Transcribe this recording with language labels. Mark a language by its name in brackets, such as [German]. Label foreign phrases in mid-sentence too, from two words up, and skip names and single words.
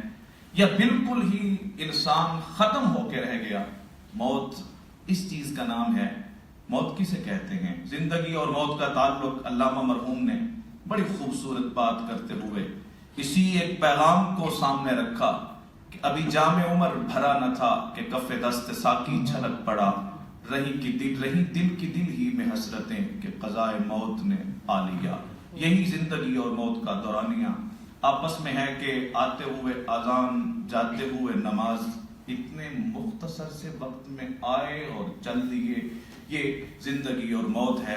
[Urdu] یا بالکل ہی انسان ختم ہو کے رہ گیا، موت اس چیز کا نام ہے؟ موت کسے کہتے ہیں؟ زندگی اور موت کا تعلق علامہ مرحوم نے بڑی خوبصورت بات کرتے ہوئے اسی ایک پیغام کو سامنے رکھا کہ ابھی جام عمر بھرا نہ تھا کہ کف دست ساقی چھلک پڑا، رہی دل کی دل ہی میں حسرتیں کہ قضائے موت نے پا لیا۔ یہی زندگی اور موت کا دورانیہ آپس میں ہے کہ آتے ہوئے اذان، جاتے ہوئے نماز، اتنے مختصر سے وقت میں آئے اور چل دیے، یہ زندگی اور موت ہے۔